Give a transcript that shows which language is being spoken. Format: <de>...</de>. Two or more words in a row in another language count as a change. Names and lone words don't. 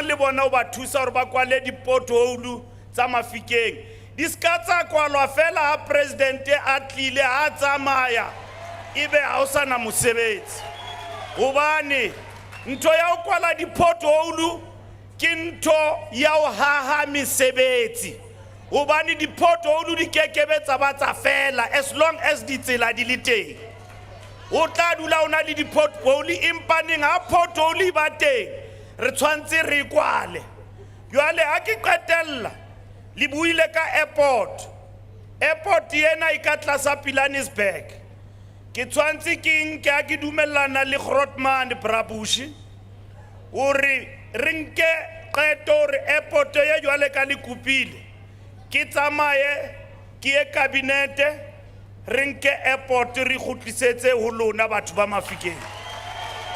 <st>le bona ho ba thusa hore ba kwale di-pothole tsa Mahikeng di ska tsa kwalwa fela ha presidente a tlile a tsamaya ebe ha o sana mosebetsi hobane ntho ya ho kwala di-pothole ke ntho ya ho haha mesebetsi hobane di-pothole di kekebe tsa ba tsa fela</st> <en>as long as</en> <st>ditsela di le teng o tla dula o na le di-pothole empa neng ha pothole ba teng re tshwantse re kwale jwale ha ke qetella le buile ka airport yena e ka tlasa Pilanesberg ke tshwantse ke nke ha ke dumellana le Grootman Brabushi hore re nke qeto hore airport ye jwale ka le kupile ke tsamaye ke ye kabinete re nke airport re khutlisetse ho lona batho ba Mahikeng</st>